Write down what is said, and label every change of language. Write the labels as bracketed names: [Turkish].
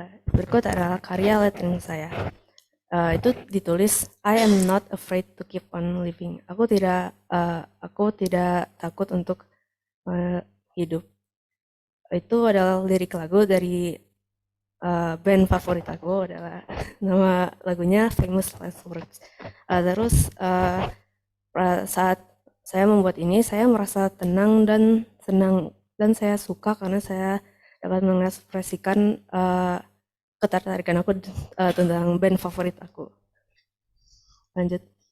[Indonesian] Berikut adalah karya lettering saya. Itu ditulis, [English] I am not afraid to keep on living. [Indonesian] Aku tidak takut untuk hidup. Itu adalah lirik lagu dari band favorit aku, adalah nama lagunya Famous Last Words. Terus saat saya membuat ini, saya merasa tenang dan senang, dan saya suka karena saya dapat mengekspresikan ketertarikan aku tentang band favorit aku. Lanjut.